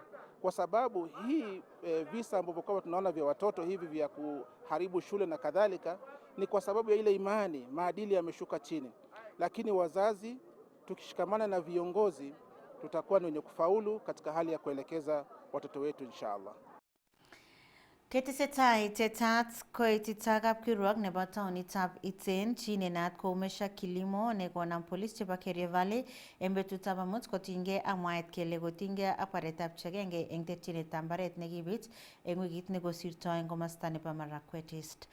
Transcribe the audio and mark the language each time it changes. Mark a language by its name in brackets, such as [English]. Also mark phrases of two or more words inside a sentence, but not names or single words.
[Swahili] Kwa sababu hii visa ambavyo kwa tunaona vya watoto hivi vya kuharibu shule na kadhalika, ni kwa sababu ya ile imani, maadili yameshuka chini. Lakini wazazi tukishikamana na viongozi, tutakuwa ni wenye kufaulu katika hali ya kuelekeza watoto wetu inshallah. [Kalenjin] Ketesetai tetat koititakab kirwok nebo taonitab Iten chi nenat koumesha kilimo nekonam polis chebo Kerio Valley eng betutab amut kotinygei ak mwaet kele kotinygei ak baretab chegenge eng terchinetab mbaret nekibit eng wikit nekosirto eng komosta nebo Marakwet East.